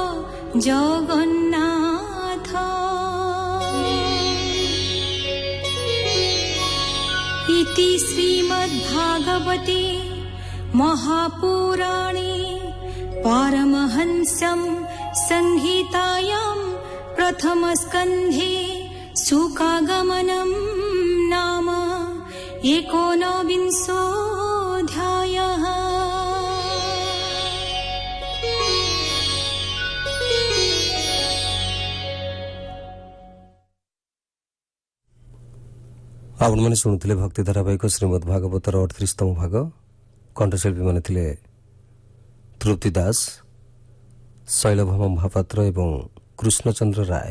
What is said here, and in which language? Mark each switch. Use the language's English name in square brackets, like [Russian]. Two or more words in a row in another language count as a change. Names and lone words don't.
[Sanskrit] जगन्नाथ इति श्रीमद्भागवते महापुराणे पारमहंस्यं संहितायां प्रथमस्कन्धे शुकागमनं नाम 19ोऽध्यायः। [Odia] ଆପଣମାନେ ଶୁଣୁଥିଲେ ଭକ୍ତି ଧାରାବାହିକ ଶ୍ରୀମଦ୍ ଭାଗବତର 38ତମ ଭାଗ। କଣ୍ଠଶିଳ୍ପୀମାନେ ଥିଲେ ତୃପ୍ତି ଦାସ, ଶୈଳଭାମ ମହାପାତ୍ର ଏବଂ କୃଷ୍ଣଚନ୍ଦ୍ର ରାୟ।